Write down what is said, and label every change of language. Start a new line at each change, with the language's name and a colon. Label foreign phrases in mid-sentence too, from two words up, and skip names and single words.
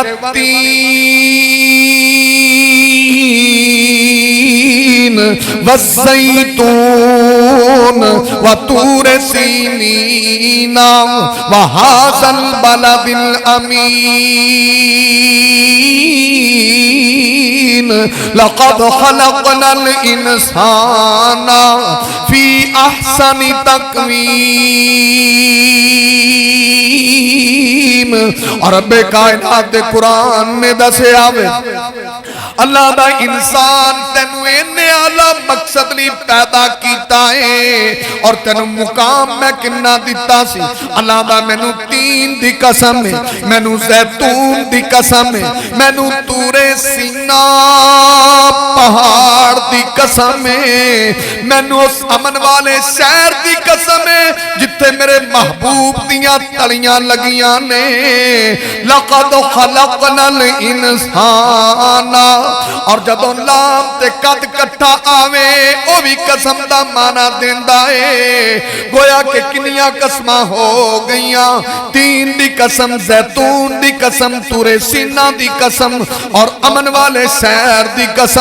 Arabic: والتين والزيتون وطور سينين وهذا البلد الأمين لقد خلقنا الإنسان في أحسن تقويم.
Punjabi: اور ربِ کائنات دے قرآن میں دسے آوے اللہ دا انسان تینوں اینے اعلیٰ مقصد لئی پیدا کیتا ہے اور تینوں مقام میں کنا دتا سی. اللہ دا مینوں تین دی قسم ہے مینوں زیتون دی قسم ہے مینوں طورِ سینا پہاڑ دی قسم ہے مینوں اس امن والے شہر دی قسم ہے جتھے میرے محبوب دیاں تلیاں لگیاں نے.
Arabic: لقد خلقنا الإنسان
Punjabi: اور جدوں لام تے قد کٹھا آوے او وی قسم دا معنیٰ دیندا ہے گویا کہ کنیاں قسماں ہو گئیاں. تین دی قسم زیتون دی قسم طورِ سینا دی قسم اور امن والے شہر دی قسم.